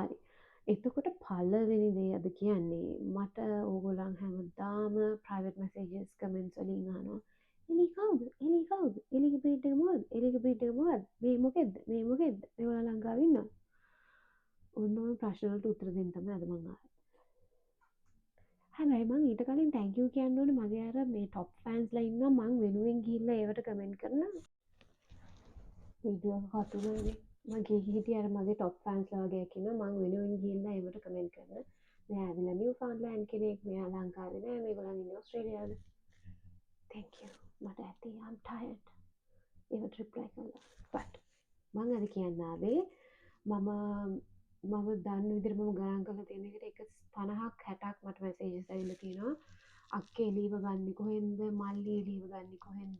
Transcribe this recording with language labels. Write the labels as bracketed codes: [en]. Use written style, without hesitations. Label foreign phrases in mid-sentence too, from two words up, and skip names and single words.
[si] හරි. එතකොට පළවෙනි දේ අද කියන්නේ මට ඕගොල්ලන් හැමදාම [en] private messages comments [si] වලින් අහනවා එලි කවුද? එලි කවුද? එලිගේ බ්‍රීඩ් එක මොකද්ද? එලිගේ බ්‍රීඩ් එක මොකද්ද? මේ මොකෙද්ද? මේ මොකෙද්ද? මේගොල්ලෝ ලංකාවේ ඉන්නවා. ඔන්න ඔය ප්‍රශ්න වලට උත්තර දෙන්න තමයි අද මම ආවේ. හැබැයි මං ඊට කලින් [en] thank you [si] කියන්න ඕනේ මගේ අර මේ [en] top fans [si] ලා ඉන්නවා මං වෙනුවෙන් ගිහිල්ලා ඒවට comment කරන වීඩියෝ එක කතුනනේ මගේ හිටිය අර මගේ [en] top fans [si] ලා වගේ ඉන්නවා මං වෙනුවෙන් ගිහිල්ලා ඒවට comment කරන මෙයා ඇවිල්ලා නිව්ෆාන්ඩ්ලන්ඩ් කෙනෙක් මෙයා ලංකාවේ නෑ මේගොල්ලන් ඉන්නේ ඕස්ට්‍රේලියාවේ [en] thank you [si] මට ඇති [en] I'm tired [si] ඒවට reply කරලා but මං අද කියන්න ආවේ මම දන්න විදිහට මම ගණන් කරලා තියෙන එකට 50ක් 60ක් මට මැසේජස් ඇවිල්ලා තියෙනවා අක්කේ එළියව ගන්නේ කොහෙන්ද මල්ලි එළියව ගන්නේ කොහෙන්ද